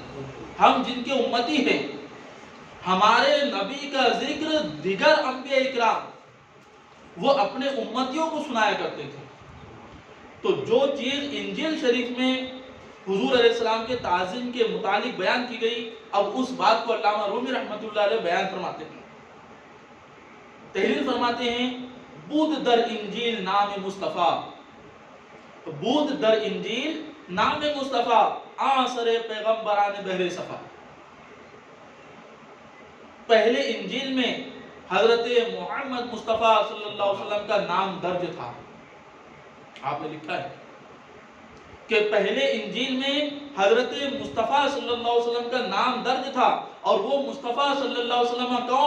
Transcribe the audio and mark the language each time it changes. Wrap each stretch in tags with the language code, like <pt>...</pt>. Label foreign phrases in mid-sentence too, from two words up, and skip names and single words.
<ur>ہم جن کے امتی ہیں، ہمارے نبی کا ذکر دیگر انبیاء اکرام وہ اپنے امتیوں کو سنایا کرتے تھے. تو جو چیز انجیل شریف میں حضور</ur> <ar>علیہ السلام</ar> <ur>کے تعظیم کے متعلق بیان کی گئی، اب اس بات کو علامہ رومی</ur> <ar>رحمۃ اللہ علیہ</ar> <ur>بیان فرماتے ہیں. تحریر فرماتے ہیں</ur> <fa>بود در انجیل نام مصطفیٰ، بود در انجیل نام مصطفیٰ آثر پیغمبران بحر صفا.</fa> <ur>پہلے انجیل میں حضرت محمد مصطفیٰ</ur> <ar>صلی اللہ علیہ وسلم</ar> <ur>کا نام درج تھا. آپ نے لکھا ہے کہ پہلے انجیل میں حضرت مصطفیٰ</ur> <ar>صلی اللہ علیہ وسلم</ar> <ur>کا نام درج تھا، اور وہ مصطفیٰ</ur> <ar>صلی اللہ علیہ وسلم</ar> <ur>کون؟</ur>